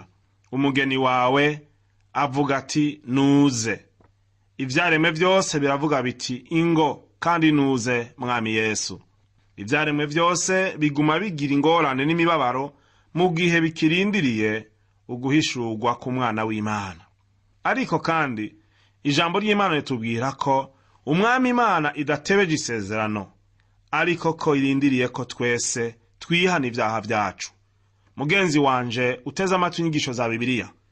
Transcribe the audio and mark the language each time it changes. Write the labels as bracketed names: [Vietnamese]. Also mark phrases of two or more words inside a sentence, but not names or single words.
[Rundi] Umugeni wawe avuga ati nuze. Ivyaremwe vyose biravuga biti ingo, kandi nuze Mwami Yesu. Ivyaremwe vyose biguma bigira ingorane n'imibabaro mu gihe bikirindiriye uguhishurwa ku Mwana w'Imana. Ariko kandi ijambo ry'Imana ritubwira ko umwami Imana idatebeje isezerano, ariko ko irindiriye ko twese twihana ibyaha byacu. Mugenzi wanje uteze amatwi inyigisho za Bibiliya,